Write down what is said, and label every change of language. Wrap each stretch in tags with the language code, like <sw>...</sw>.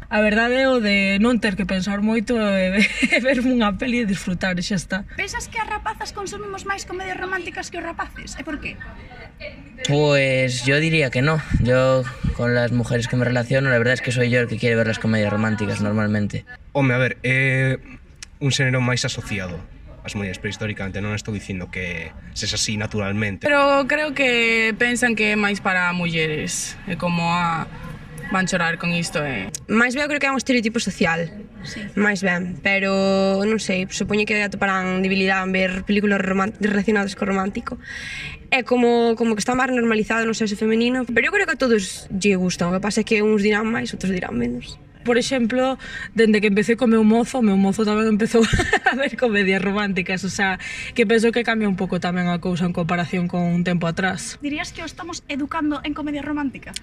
<gl>A verdade é o de non ter que pensar moito e verme unha peli e disfrutar e xa está. Pensas que as rapazas consumimos máis comedias románticas que os rapaces? E por qué?</gl> <es>Pues yo diría que no. Yo con las mujeres que me relaciono, la verdad es que soy yo el que quiere ver las comedias románticas normalmente.</es> <gl>Home, a ver, é un xénero máis asociado ás mulleres, pero históricamente non estou dicindo que sexa así naturalmente. Pero creo que pensan que é máis para mulleres, é como van chorar con isto e... Mais ben, creo que é un estereotipo social. Sí. Mais ben, pero non sei, supoño que atoparán debilidade en ver películas relacionadas co romántico. É como que está máis normalizado no sexo femenino, pero eu creo que a todos lle gustan, o que pasa é que uns dirán máis, outros dirán menos. Por exemplo, dende que empecé co meu mozo tamén empezou a ver comedias románticas, o sea, que penso que cambia un pouco tamén a cousa en comparación con un tempo atrás. Dirías que o estamos educando en comedia romántica?</gl>